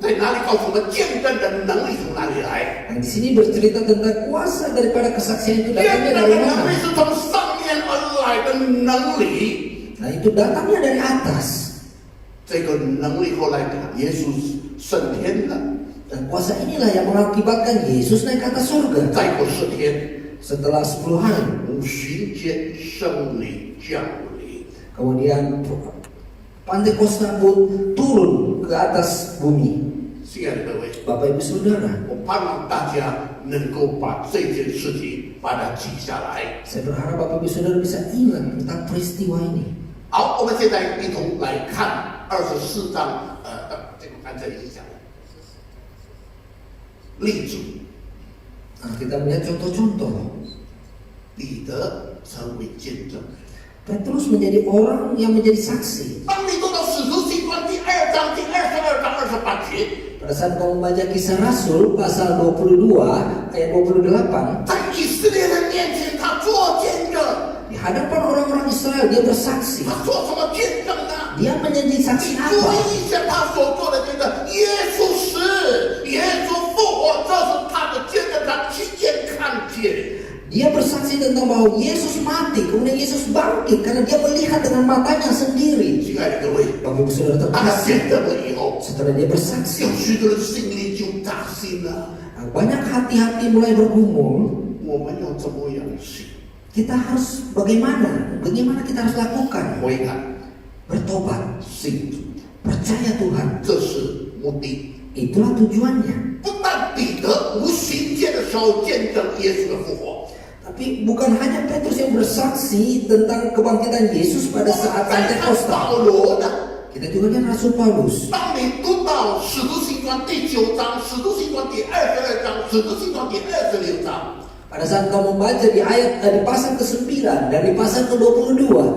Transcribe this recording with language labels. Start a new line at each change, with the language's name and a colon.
Chinese: 在哪里告诉我们见证的能力从哪里来？
Indonesian: nah di sini bercerita tentang kuasa daripada kesaksian itu
Chinese: 见
Indonesian: datangnya
Chinese: 证
Indonesian: dari
Chinese: 的能
Indonesian: mana?
Chinese: 力是从上面而来的能力。
Indonesian: Nah itu datangnya dari atas.
Chinese: 这个能力后来耶稣升天了，
Indonesian: Dan kuasa inilah yang mengakibatkan Yesus naik ke atas surga.
Chinese: 再过4天，
Indonesian: Setelah 10 hari,
Chinese: 五旬节圣灵降临。
Indonesian: kemudian Pantekosta pun turun ke atas bumi.
Chinese: 亲爱的各位，
Indonesian: Bapak Ibu Saudara,
Chinese: 我盼望大家能够把这件事情把它记下来。
Indonesian: saya berharap Bapak Ibu Saudara bisa ingat tentang peristiwa ini.
Chinese: 好，我们现在一同来看24章，这个刚才已经讲了，例子，
Indonesian: Nah, kita melihat contoh-contoh.
Chinese: 彼得成为见证人。
Indonesian: Petrus menjadi orang yang menjadi saksi.
Chinese: 当你读到使徒行传第2章第22章28节，
Indonesian: Pada saat kamu membaca Kisah Rasul pasal 22 ayat 28,
Chinese: 在以色列人面前，他做见证。
Indonesian: di hadapan orang-orang Israel dia bersaksi.
Chinese: 他做什么见证呢？
Indonesian: Dia menjadi saksi
Chinese: 注
Indonesian: apa?
Chinese: 意一下他所做的见证，耶稣死，耶稣复活，这是他的见证，他亲眼看见。
Indonesian: Dia bersaksi tentang bahwa Yesus mati, kemudian Yesus bangkit karena dia melihat dengan matanya sendiri.
Chinese: 亲爱的各位，
Indonesian: Bapak Ibu Saudara
Chinese: 他
Indonesian: terkasih,
Chinese: 见证了以后，
Indonesian: setelah dia bersaksi,
Chinese: 有许多人心里就扎心了。
Indonesian: banyak hati-hati mulai bergumul.
Chinese: 我们要怎么样行？
Indonesian: Kita harus bagaimana? Bagaimana kita harus lakukan?
Chinese: 悔改、
Indonesian: Bertobat,
Chinese: 信主，
Indonesian: percaya Tuhan.
Chinese: 这是目的。
Indonesian: Itulah tujuannya.
Chinese: 不但彼得无行见的时候见证耶稣的复活，
Indonesian: Tapi bukan hanya Petrus yang bersaksi tentang kebangkitan Yesus pada
Chinese: 我们
Indonesian: saat
Chinese: 再看
Indonesian: Pentekosta.
Chinese: 保罗呢？
Indonesian: Kita juga lihat Rasul Paulus.
Chinese: 当你读到《使徒行传》第9章、《使徒行传》第22章、《使徒行传》第26章，
Indonesian: Pada saat kau membaca di di pasal ke-9 dan di pasal ke-22